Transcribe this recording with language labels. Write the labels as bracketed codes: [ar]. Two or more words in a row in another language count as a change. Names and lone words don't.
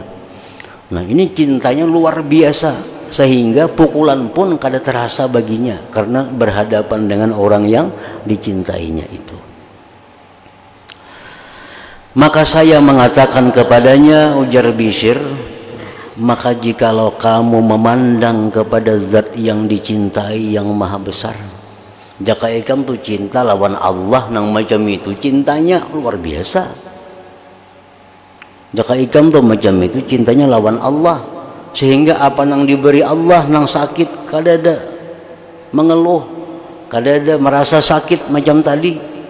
[bjn] Nah, ini cintanya luar biasa sehingga pukulan pun kada terasa baginya karena berhadapan dengan orang yang dicintainya itu. Maka saya mengatakan kepadanya, ujar Bishr, maka jikalau kamu memandang kepada zat yang dicintai yang maha besar, jika kamu tuh cinta lawan Allah nang macam itu, cintanya luar biasa. Jika kamu tuh macam itu, cintanya lawan Allah, sehingga apa nang diberi Allah nang sakit kada ada mengeluh, kada ada merasa sakit macam tadi.